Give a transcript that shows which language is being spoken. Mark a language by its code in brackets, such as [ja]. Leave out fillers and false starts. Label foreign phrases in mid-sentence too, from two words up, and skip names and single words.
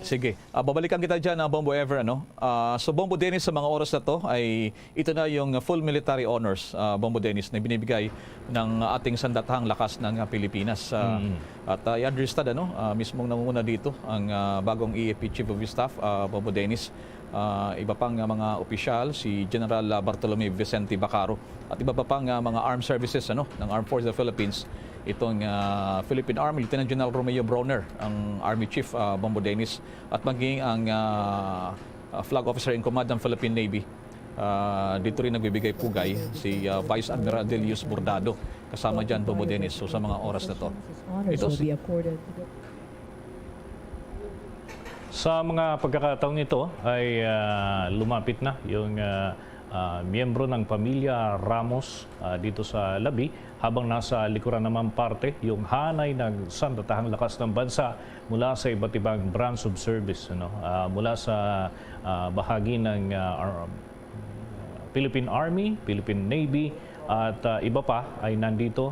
[tl] Sige, babalikan kita dyan, Bombo Ever. So Bombo Dennis, sa mga oras na to ay ito na yung full military honors, Bombo Dennis, na binibigay ng ating sandatahang lakas ng Pilipinas. At [en] I understand, [tl] mismong nangunguna dito ang bagong EFP Chief of Staff, Bombo Dennis. Iba pang mga opisyal, si General Bartolome Vicente Bacaro at iba pa pang mga [en] armed services [tl] ng Armed Forces of the Philippines. Itong Philippine Army, Lieutenant General Romeo Brawner, ang Army Chief, Bombo Dennis, at maging ang Flag Officer in Command ng Philippine Navy, Dito rin nagbibigay pugay si Vice Admiral Delius Bordado. Kasama dyan, Bombo Dennis. So sa mga oras na to. Ito si Sa mga pagkakataong ito ay lumapit na yung miyembro ng pamilya Ramos dito sa Labi, habang nasa likuran naman parte yung hanay ng sandatahang lakas ng bansa mula sa iba't ibang [en] branch of service, [tl] mula sa bahagi ng Philippine Army, Philippine Navy, at iba pa ay nandito.